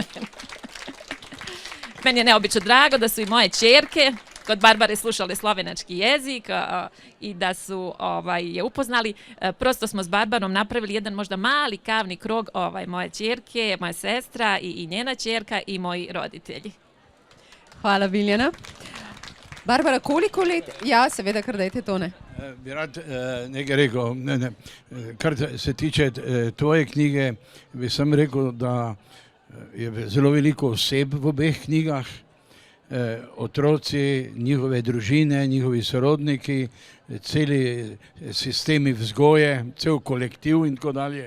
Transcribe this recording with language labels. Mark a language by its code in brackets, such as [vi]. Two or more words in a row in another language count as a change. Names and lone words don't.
[sr] Meni je neobično drago da su i moje ćerke kod Barbare slušale slovenački jezik i da su je upoznali. Prosto smo s Barbarom napravili jedan možda mali kavni krog, moje ćerke, moja sestra i njena ćerka i moji roditelji. [sl] Hvala, Biljana. Barbara, koliko let? Ja, seveda, kar dajte, Tone. Bi rad nekaj rekel. Kar se tiče tvoje knjige, bi sam rekel, da je zelo veliko oseb v obeh knjigah. otroci, njihove družine, njihovi sorodniki, celi sistemi vzgoje, cel kolektiv in tako dalje.